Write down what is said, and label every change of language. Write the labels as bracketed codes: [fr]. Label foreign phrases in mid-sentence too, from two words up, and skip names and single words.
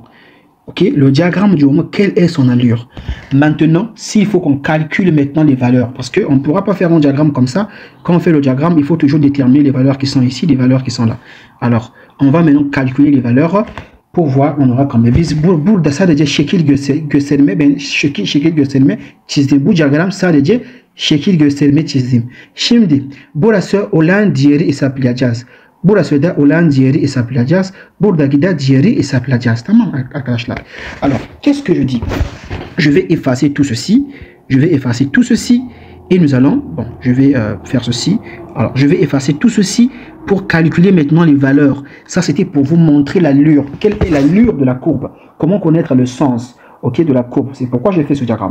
[fr] Ok, le diagramme du moment, quelle est son allure? Maintenant, s'il faut qu'on calcule maintenant les valeurs, parce qu'on ne pourra pas faire un diagramme comme ça. Quand on fait le diagramme, il faut toujours déterminer les valeurs qui sont ici, les valeurs qui sont là. Alors, on va maintenant calculer les valeurs. Pour voir, on aura comme [tr] biz burada sadece şekil gösterme, ben şekil gösterme çizdim. Bu diagram sadece şekil gösterme çizdim. Şimdi burası olan diğeri hesaplayacağız. Burası da olan diğeri hesaplayacağız. Buradaki da diğeri hesaplayacağız. Tamam arkadaşlar. [fr] Alors, qu'est-ce que je dis? Je vais effacer tout ceci. Je vais effacer tout ceci. Et nous allons, bon, je vais faire ceci. Alors, je vais effacer tout ceci pour calculer maintenant les valeurs. Ça, c'était pour vous montrer l'allure. Quelle est l'allure de la courbe? Comment connaître le sens, ok, de la courbe? C'est pourquoi j'ai fait ce diagramme.